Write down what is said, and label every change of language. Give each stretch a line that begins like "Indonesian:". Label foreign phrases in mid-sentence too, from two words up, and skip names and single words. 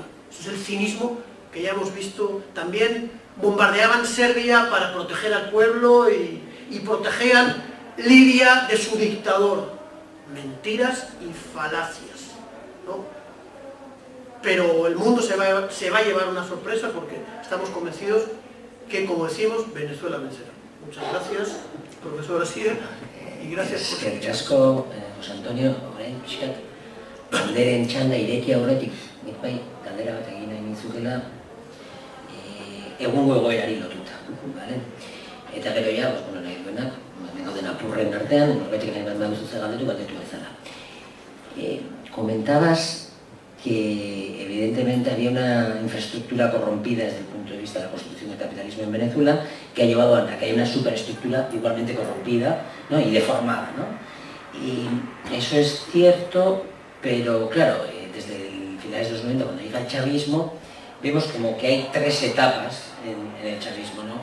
Spanish: Ese es el cinismo que ya hemos visto. También bombardeaban Serbia para proteger al pueblo y protegían Libia de su dictador. Mentiras y falacias, ¿no? Pero el mundo se va a llevar una sorpresa, porque estamos convencidos que, como decimos, Venezuela vencerá. Muchas gracias, profesor Asier, y gracias por
Basque: eskerrik asko, José Antonio. Orain pixkat galderen txanda ireki aurretik, nik bai galdera bat egin nahi nizukela egungo egoerari lotuta, bale? Eta gero ja, nahi duenak, gauden apurren artean, norbetik nahi bat baduzu ze galdetu bezala.
Spanish: Comentabas que evidentemente había una infraestructura corrompida desde el punto de vista de la construcción del capitalismo en Venezuela, que ha llevado a que haya una superestructura igualmente corrompida, ¿no? Y deformada, ¿no? Y eso es cierto, pero claro, desde finales de los 90, cuando llega el chavismo, vemos como que hay tres etapas en el chavismo, ¿no?